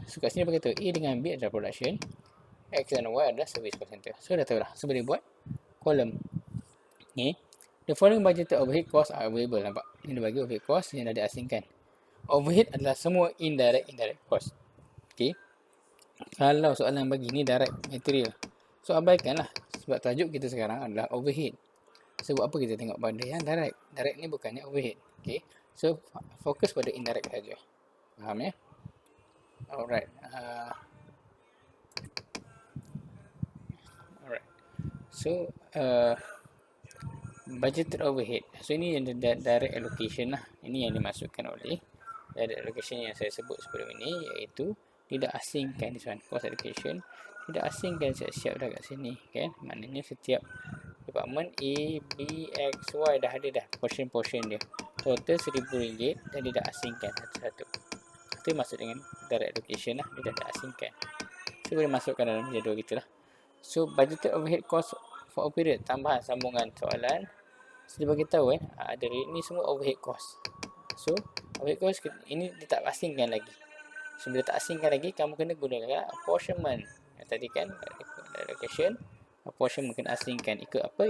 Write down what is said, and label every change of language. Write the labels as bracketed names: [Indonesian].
[Malay] So kat sini dia beritahu A dengan B adalah production, X dan Y adalah service cost center. So dah tahu dah. So boleh buat kolom. Okay. [English] The following budgeted overhead cost are available. [Malay] Nampak? Ini dia bagi overhead cost yang dah diasingkan. Overhead adalah semua indirect cost. Okay. Kalau soalan bagi ni direct material, so abaikanlah. Sebab tajuk kita sekarang adalah overhead. So buat apa kita tengok pada yang direct? Direct ni bukannya overhead. Okay. So fokus pada indirect saja. Faham ya? Alright. [English] Alright. So budgeted overhead. [Malay] So ini yang direct allocation lah. Ini yang dimasukkan oleh direct allocation yang saya sebut sebelum ini, iaitu tidak asingkan [English] this one, cost allocation. [Malay] Tidak asingkan siap-siap dah kat sini kan. Maknanya setiap department A, B, X, Y dah ada dah portion-portion dia. Total RM1,000 dan dia dah asingkan satu-satu. Itu masuk dengan direct allocation lah. Dia dah asingkan. So boleh masukkan dalam jadual kita lah. [English] So budgeted overhead cost for a period. [Malay] Tambahan sambungan soalan. So dia beritahu ada ni semua overhead cost. So overhead cost ini dia tak asingkan lagi. So bila tak asingkan lagi, kamu kena gunakan apportionment. Tadi kan allocation, apportionment kena asingkan. Ikut apa?